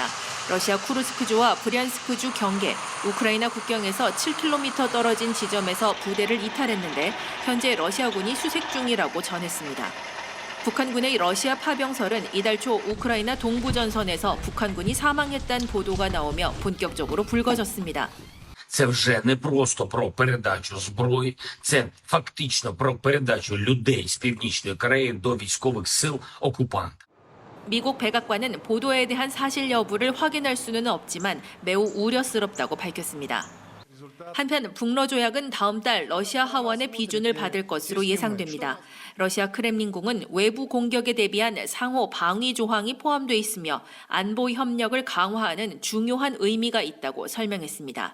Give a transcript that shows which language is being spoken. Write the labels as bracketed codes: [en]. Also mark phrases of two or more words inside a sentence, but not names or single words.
[ko] 러시아 쿠르스크주와 브리안스크주 경계, 우크라이나 국경에서 7km 떨어진 지점에서 부대를 이탈했는데 현재 러시아군이 수색 중이라고 전했습니다. 북한군의 러시아 파병설은 이달 초 우크라이나 동부 전선에서 북한군이 사망했다는 보도가 나오며 본격적으로 불거졌습니다. [uk] Це вже не просто про передачу зброї, це фактично про передачу людей з Північної Кореї до військових сил окупанта. [ko] 미국 백악관은 보도에 대한 사실 여부를 확인할 수는 없지만 매우 우려스럽다고 밝혔습니다. 한편 북러 조약은 다음 달 러시아 하원의 비준을 받을 것으로 예상됩니다. 러시아 크렘린궁은 외부 공격에 대비한 상호 방위 조항이 포함돼 있으며 안보 협력을 강화하는 중요한 의미가 있다고 설명했습니다.